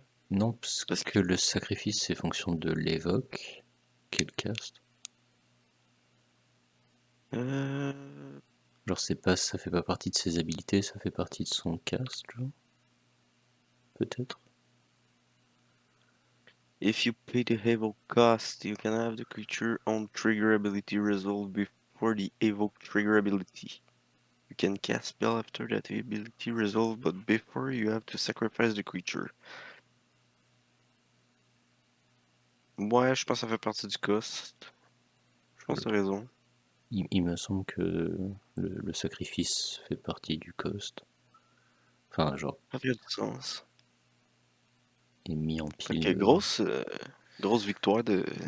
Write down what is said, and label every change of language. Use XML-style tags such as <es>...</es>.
<fr>Non, parce que le sacrifice c'est fonction de l'évoque qu'il cast. Genre c'est pas, ça fait pas partie de ses habilités, ça fait partie de son cast, genre. Peut-être.</fr> <en>If you pay the evoke cost, you can have the creature on trigger ability resolve before the evoke trigger ability. You can cast spell after that ability resolve, but before you have to sacrifice the creature.</en> <fr>Ouais, je pense que ça fait partie du cost. Je pense que t'as raison. Il me semble que le sacrifice fait partie du cost. Enfin, genre. Ça fait du sens. Est mis en Fait pile. que grosse victoire de</fr>